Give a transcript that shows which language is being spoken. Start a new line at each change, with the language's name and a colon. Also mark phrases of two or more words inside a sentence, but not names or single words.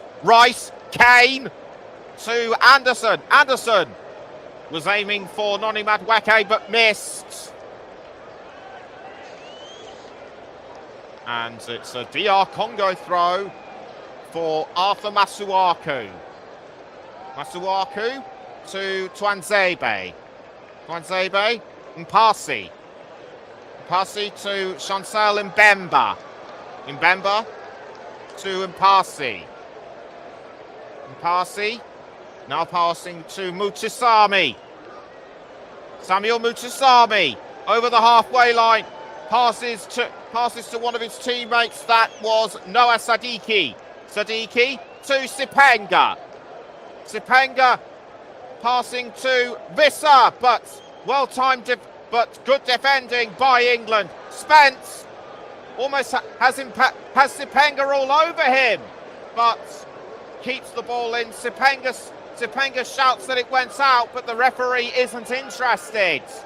English: Kane to Anderson. Anderson was aiming for Noni Madueke, but missed. And it's a DR Congo throw for Arthur Masuaku. Masuaku to Twanzebe. Mpasi to Chancel Mbemba. Mbemba to Mpasi. Now passing to Mutusami. Samuel Mutusami over the halfway line, passes to one of his teammates. That was Noah Sadiki. Sadiki to Sipenga. Sipenga passing to Visser, but well-timed, but good defending by England. Spence almost has Sipenga all over him, but keeps the ball in. Sipenga shouts that it went out, but the referee isn't interested.